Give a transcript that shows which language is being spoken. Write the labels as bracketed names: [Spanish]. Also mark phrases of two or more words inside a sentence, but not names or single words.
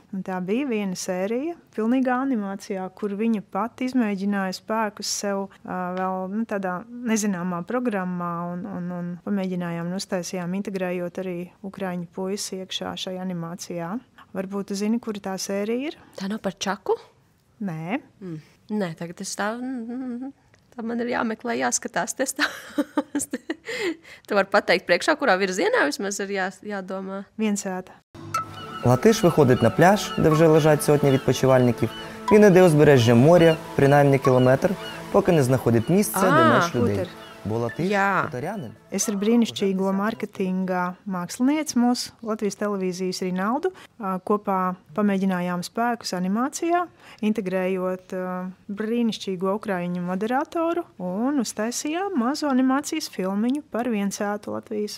[Latvian] Un tā bija viena sērija, pilnīgā animācijā, kur viņa pati izmēģināja spēkus sev vēl tādā nezināmā programmā un pamēģinājām un uztaisījām, integrējot arī ukraiņu puisi iekšā šajā animācijā. Varbūt tu zini, kura tā sērija ir? Tā nav par Čaku? Nē. Nē, tagad es tā man ir jāmeklē, jāskatās testā. Tu vari pateikt priekšā, kurā virzienā vismaz ir jādomā. Вінсеата. [Ukrainian] Латиш виходить на пляж, де вже лежать сотні відпочивальників. Він іде узбережжя моря, принаймні кілометр, поки не знаходить місце, де менш людей. Бо Латиш хуторянин. [Latvian] Es ar brīnišķīgo mārketinga mākslinieci mūsu Latvijas televīzijas Rinaldu kopā pamēģinājām spēkus animācijā, integrējot brīnišķīgo ukraiņu moderatoru un uztaisījām mazu animācijas filmiņu par Viensētu Latvijas.